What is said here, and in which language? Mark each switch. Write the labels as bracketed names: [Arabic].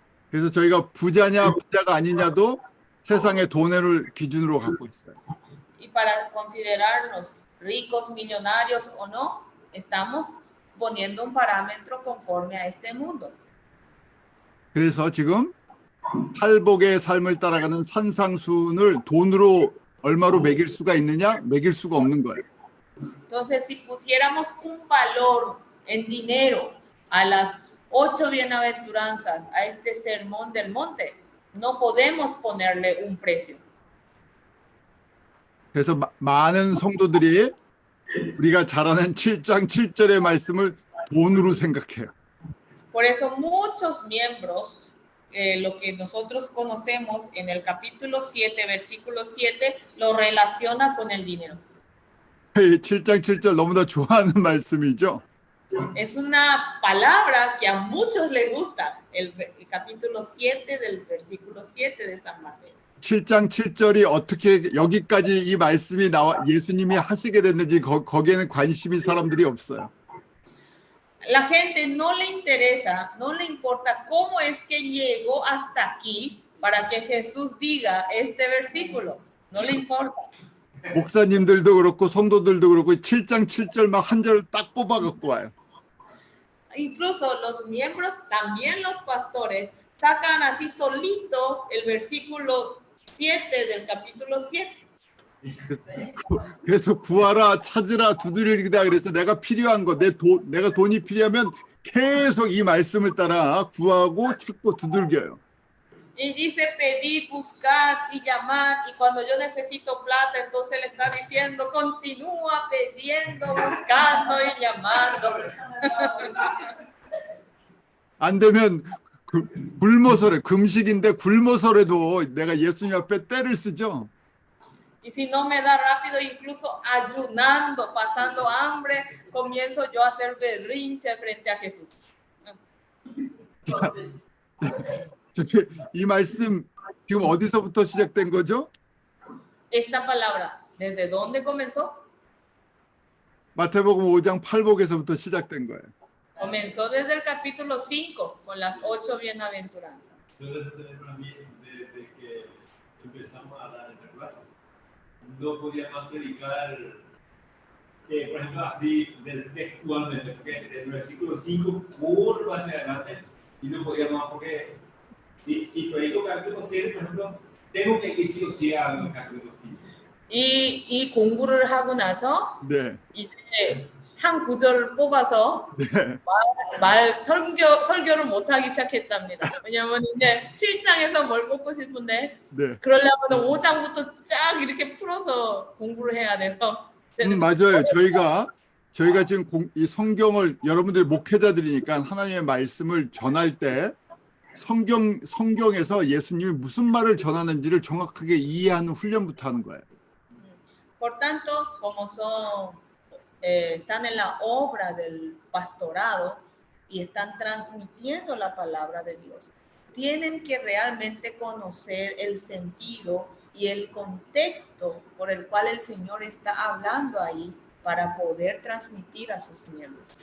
[Korean] 그래서 저희가 부자냐 부자가 아니냐도 세상의 돈을 기준으로 갖고 있어요. [Spanish] Y para considerarnos ricos, millonarios o no, estamos poniendo un parámetro conforme a este mundo. [Korean] 그래서 지금 팔복의 삶을 따라가는 산상순을 돈으로 얼마로 매길 수가 있느냐? 매길 수가 없는 거예요. [Spanish] Entonces, si pusiéramos un valor en dinero a las 8 bienaventuranzas, a este sermón del monte, no podemos ponerle un precio. [Korean] 그래서 많은 성도들이 우리가 잘 아는 7장 7절의 말씀을 돈으로 생각해요. [Spanish] Por eso muchos miembros, lo que nosotros conocemos en el capítulo 7, versículo 7, lo relaciona con el dinero. [Korean] 7장 7절 너무나 좋아하는 말씀이죠. [Spanish] Es una palabra que a muchos les gusta, el capítulo 7 del versículo 7 de San Mateo. [Korean] 7장 7절이 어떻게 여기까지 이 말씀이 나와 예수님이 하시게 됐는지 거기에는 관심이 사람들이 없어요. [Spanish] La gente no le interesa, no le importa cómo es que llegó hasta aquí para que Jesús diga este versículo. No le importa. [Korean] 목사님들도 그렇고 성도들도 그렇고 7장 7절만 한 절 딱 뽑아 갖고 와요. [Spanish] Incluso los miembros, también los pastores, sacan así solito el versículo 7 del capítulo 7. [Korean] 그래서 구하라 찾으라 두드리다 그래서 내가 필요한 거 내가 돈이 필요하면 계속 이 말씀을 따라 구하고 찾고 두들겨요. [Spanish] Y dice pedid, buscad y llamad, y cuando yo necesito plata, entonces le está diciendo continúa pidiendo, buscando y llamando. [Korean] 안 되면 굶어서래 금식인데 굶어서라도 내가 예수님 앞에 떼를 쓰죠. [Spanish] Y si no me da rápido, incluso ayunando, pasando hambre, comienzo yo a hacer berrinche frente a Jesús. [Korean] 이 말씀 지금 어디서부터 시작된 거죠? [Spanish] Esta palabra, ¿desde dónde comenzó? [Korean] 마태복음 5장 8복에서부터 시작된 거예요. [Spanish] Comenzó desde el capítulo 5 con las 8 bienaventuranzas. Entonces, también desde que empezamos a hablar de verdad, no podía más predicar, por ejemplo, así textualmente, porque el versículo 5 curva hacia adelante y no podía más, porque si predico capítulo 7, por ejemplo, tengo que ir sí o sí al capítulo 5. [Korean] 이 공부를 하고 나서 네. 이제 한 구절을 뽑아서 네. 설교를 못하기 시작했답니다. 왜냐하면 이제 7장에서 뭘 뽑고 싶은데 네. 그러려면 5장부터 쫙 이렇게 풀어서 공부를 해야 돼서 맞아요. 저희가 지금 이 성경을 여러분들 목회자들이니까 하나님의 말씀을 전할 때 성경에서 예수님이 무슨 말을 전하는지를 정확하게 이해하는 훈련부터 하는 거예요. [Spanish] Por tanto, como están en la obra del pastorado y están transmitiendo la palabra de Dios, tienen que realmente conocer el sentido y el contexto por el cual el Señor está hablando ahí para poder transmitir a sus miembros.